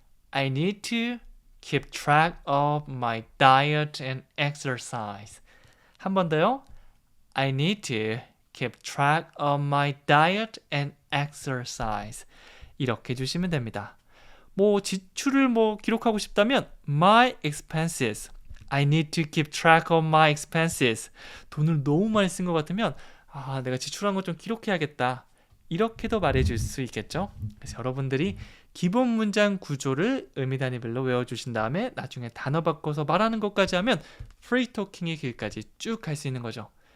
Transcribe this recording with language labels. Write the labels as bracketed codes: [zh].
[en] I need to keep track of my diet and exercise. [ko] 한 번 더요. [en] I need to keep track of my diet and exercise. [ko] 이렇게 해주시면 됩니다. 지출을 기록하고 싶다면 [en] my expenses. I need to keep track of my expenses. [ko] 돈을 너무 많이 쓴 것 같으면 내가 지출한 거 좀 기록해야겠다. 이렇게도 말해줄 수 있겠죠. 그래서 여러분들이 기본 문장 구조를 의미 단위별로 외워주신 다음에 나중에 단어 바꿔서 말하는 것까지 하면 프리토킹의 길까지 쭉 갈 수 있는 거죠.